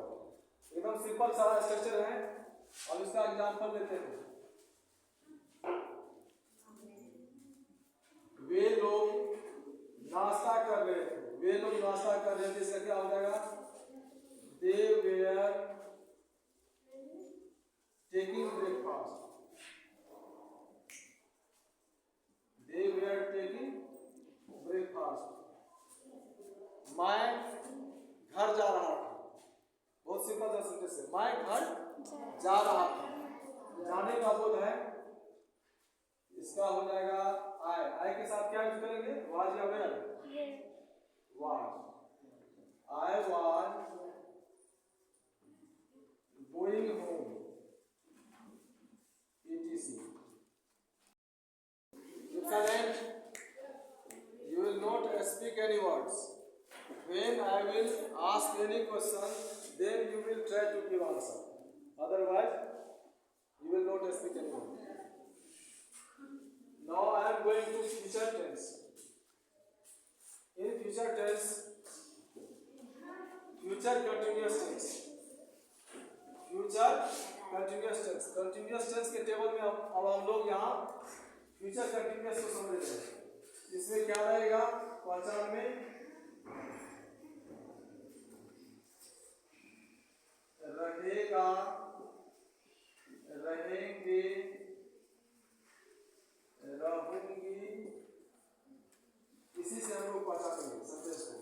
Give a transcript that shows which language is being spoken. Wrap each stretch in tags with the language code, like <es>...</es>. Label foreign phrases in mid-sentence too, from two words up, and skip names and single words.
<hi>एकदम सिंपल सा स्ट्रक्चर है। अब इसका एग्जांपल लेते हैं, वे लोग नाश्ता कर रहे थे, वे लोग नाश्ता कर रहे थे, इसका क्या हो जाएगा,</hi> <en>They were taking breakfast, They were taking breakfast.</en> <hi>मैं घर जा रहा था, बहुत सिंपल सा सेंटेंस है, मैं घर जा रहा था, जाने का बोध है, इसका हो जाएगा आई, आई के साथ क्या यूज करेंगे, वाज या वेयर, वाज,</hi> <en>I was going home,</en> <hi>etc.</hi> <en>Excellent. You will not speak any words. When I will ask any question, then you will try to give answer. Otherwise, you will not speak any word. Now I am going to future tense. In future tense, future continuous tense,</en> <hi>future continuous tense, continuous tense के टेबल में अब हम लोग यहाँ</hi> <en>future continuous</en> <hi>को समझ रहे हैं। इसमें क्या रहेगा, पहचान में रहेगा, रहेंगे, रहूंगी, इसी से हम लोग पहचानेंगे सेंटेंस को।</hi>